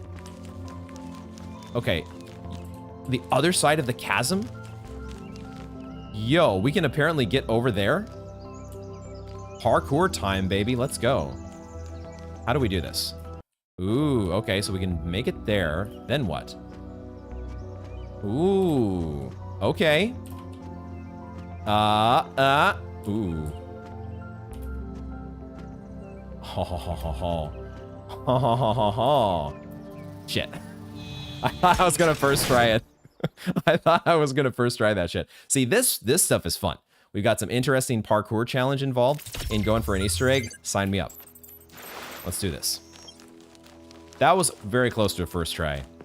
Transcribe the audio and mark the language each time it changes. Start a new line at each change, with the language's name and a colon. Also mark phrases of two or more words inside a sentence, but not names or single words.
English: Okay. The other side of the chasm? Yo, we can apparently get over there. Parkour time, baby. Let's go. How do we do this? Ooh, okay, so we can make it there. Then what? Ooh, okay. Ooh. Ho ho ho ho ho. Ho ho ho ho ho. Shit. I thought I was gonna first try it. I thought I was gonna first try that shit. See, this stuff is fun. We've got some interesting parkour challenge involved in going for an Easter egg. Sign me up. Let's do this. That was very close to a first try.